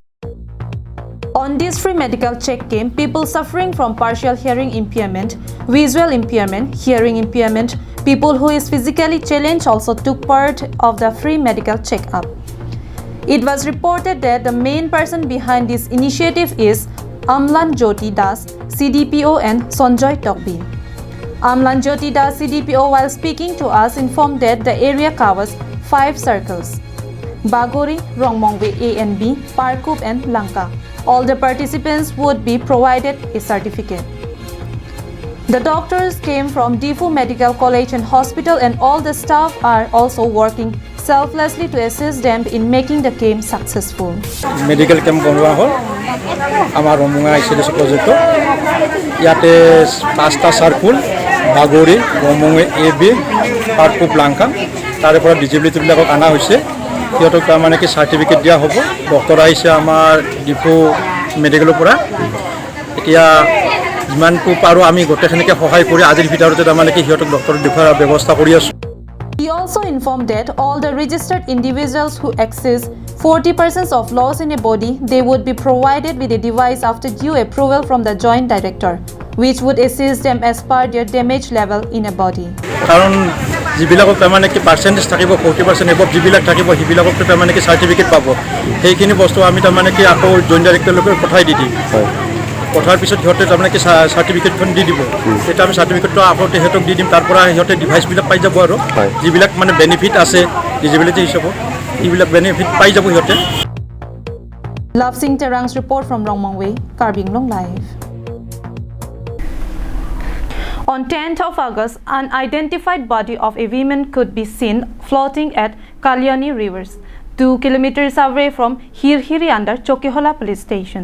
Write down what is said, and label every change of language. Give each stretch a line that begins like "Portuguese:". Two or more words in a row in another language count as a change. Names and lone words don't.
English: On this free medical check camp, people suffering from partial hearing impairment, visual impairment, hearing impairment, people who is physically challenged also took part of the free medical checkup. It was reported that the main person behind this initiative is Amlan Jyoti Das, CDPO, and Sonjoy Tokbi. Amlan Jyoti Das, CDPO, while speaking to us, informed that the area covers 5 circles: Bagori, Rongmongwe A and B, Parkup, and Lanka. All the participants would be provided a certificate. The doctors came from Difu Medical College and Hospital, and all the staff are also working selflessly to assist them in making the camp successful. Medical camp
Assamese: bonwa hol amar Rongmongwe ICDS project yate 5টা circle Bagori, Rongmongwe AB, Parkup, Lanka tare pora disability bilakok ana hoise সিহঁতক তাৰমানে কি চাৰ্টিফিকেট দিয়া হ'ব। ডক্টৰ আহিছে আমাৰ ডিপু মেডিকেলৰ পৰা। এতিয়া যিমানটো পাৰোঁ আমি গোটেইখিনিকে সহায় কৰি আজিৰ ভিতৰতে তাৰমানে কি সিহঁতক ডক্টৰ দেখুৱাৰ ব্যৱস্থা কৰি আছোঁ।
English: He also informed that all the registered individuals who access 40% of loss in a body, they would be provided with a device after due approval from the Joint Director, which would assist them as per their damage level in a body.
Assamese: কাৰণ যিবিলাকক তাৰমানে কি পাৰ্চেণ্টেজ থাকিব 40% এবভ যিবিলাক থাকিব সেইবিলাকক তাৰমানে কি চাৰ্টিফিকেট পাব। সেইখিনি বস্তু আমি তাৰমানে কি আকৌ জইণ্ট ডাইৰেক্টৰলৈকে পঠাই দি দিম। পঠাৰ পিছত সিহঁতে তাৰমানে কি চাৰ্টিফিকেটখন দি দিব। এটা আমি চাৰ্টিফিকেটটো আকৌ সিহঁতক দি দিম। তাৰ পৰা সিহঁতে ডিভাইচবিলাক পাই যাব আৰু যিবিলাক মানে বেনিফিট আছে ডিজেবিলিটি হিচাপত এইবিলাক বেনিফিট পাই যাব সিহঁতে।
English: Love Singh Terang's report from Rongmongwe, Karbi Anglong Live. On 10th of August, an unidentified body of a woman could be seen floating at Kalyani Rivers, 2 kilometers away from Hirhiri under Chokehola police station.